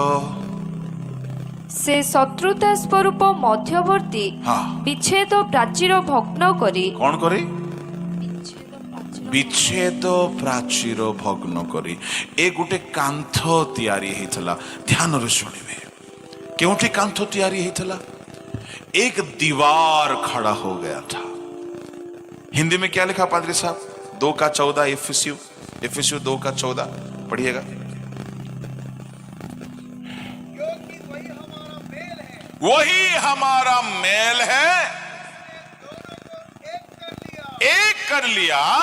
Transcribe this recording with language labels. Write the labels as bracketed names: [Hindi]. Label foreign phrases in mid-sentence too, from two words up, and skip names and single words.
[Odia] ସେ ଶତ୍ରୁତା ସ୍ୱରୂପ ମଧ୍ୟବର୍ତ୍ତୀ, ବିଚ୍ଛେଦ ପ୍ରାଚୀର ଭଗ୍ନ କରି। କଣ କରି? ବିଚ୍ଛେଦ ପ୍ରାଚୀର ଭଗ୍ନ କରି। ଏ ଗୋଟେ କାନ୍ଥ ତିଆରି ହେଇଥିଲା। ଧ୍ୟାନରେ ଶୁଣିବେ, କେଉଁଠି କାନ୍ଥ ତିଆରି ହେଇଥିଲା? [Hindi] एक दीवार खड़ा हो गया था। हिंदी में क्या लिखा पादरी साहब? 2:14 इफिसियु 2:14 पढ़िएगा। वही हमारा मेल है, एक कर लिया।